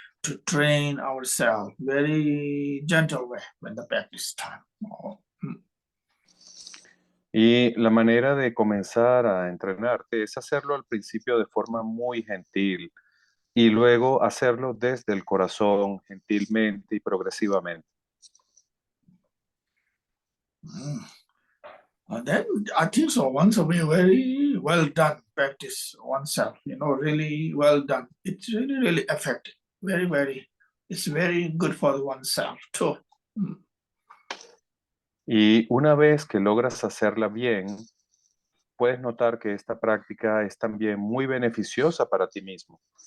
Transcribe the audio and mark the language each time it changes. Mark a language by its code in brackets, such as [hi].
[en] To train ourselves very gentle way when the practice time. [es] Y la manera de comenzar a entrenarte es hacerlo al principio de forma muy gentil y luego hacerlo desde el corazón, gentilmente y progresivamente. [en] And then I think so. Once we very well done practice oneself, really well done. It's really, really effective. Very, very. It's very good for oneself too. [es] Y una vez que logras hacerla bien, puedes notar que esta práctica es también muy beneficiosa para ti mismo.